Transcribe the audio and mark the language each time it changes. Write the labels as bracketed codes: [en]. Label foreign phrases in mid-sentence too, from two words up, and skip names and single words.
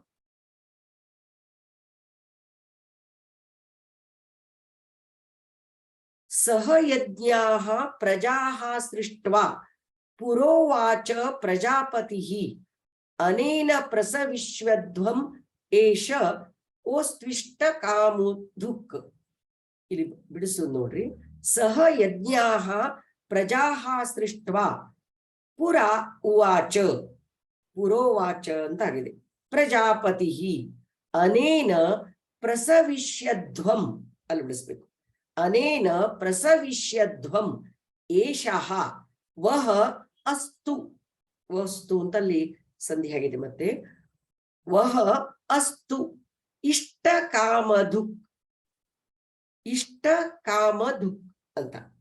[sa] ಸಹ ಯಜ್ಞಾಃ ಪ್ರಜಾಃ ಸೃಷ್ಟ್ವಾ ಪುರೋವಾಚ ಪ್ರಜಾಪತಿಃ ಅನೇನ ಪ್ರಸವಿಶ್ವಧ್ವಂ ಏಷ ಓಸ್ತ್ವಿಷ್ಟ ಕಾಮುಧುಕ್. [kn] ಇಲ್ಲಿ ಬಿಡಿಸು ನೋಡ್ರಿ. [sa] ಸಹ ಯಜ್ಞಾಃ ಪ್ರಜಾಃ ಸೃಷ್ಟ್ವಾ ಪುರ ಉವಾಚ, ಪುರೋವಾಚ ಅಂತಾಗಿದೆ. ಪ್ರಜಾಪತಿ ಅನೇನ ಪ್ರಸವಿಷ್ಯಧ್ವಂ, [kn] ಅಲ್ಲಿ ಬಿಡಿಸ್ಬೇಕು, [sa] ಅನೇನ ಪ್ರಸವಿಷ್ಯಧ್ವಂ ಏಷಃ ವಹ ಅಸ್ತು, [kn] ವಸ್ತು ಅಂತಲ್ಲಿ ಸಂಧಿ ಆಗಿದೆ, ಮತ್ತೆ [sa] ವಹ ಅಸ್ತು ಇಷ್ಟ ಕಾಮಧುಕ್, ಇಷ್ಟ ಕಾಮಧುಕ್ ಅಂತ.